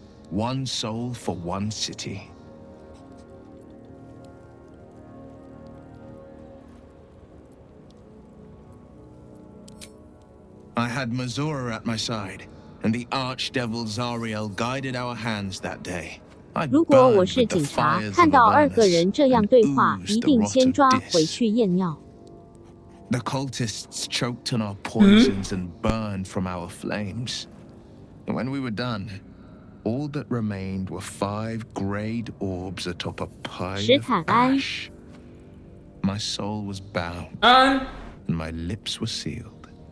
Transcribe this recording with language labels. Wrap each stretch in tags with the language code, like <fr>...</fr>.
<en>1 soul for 1 city. I had Mizora at my side, and the archdevil Zariel guided our hands that day.</en> <zh>如果我是警察，看到2个人这样对话，一定先抓回去验尿。</zh> <en>The cultists choked on our poisons and burned from our flames. And when we were done, all that remained were 5 greyed orbs atop a pile of ash. My soul was bound, and my lips were sealed.</en>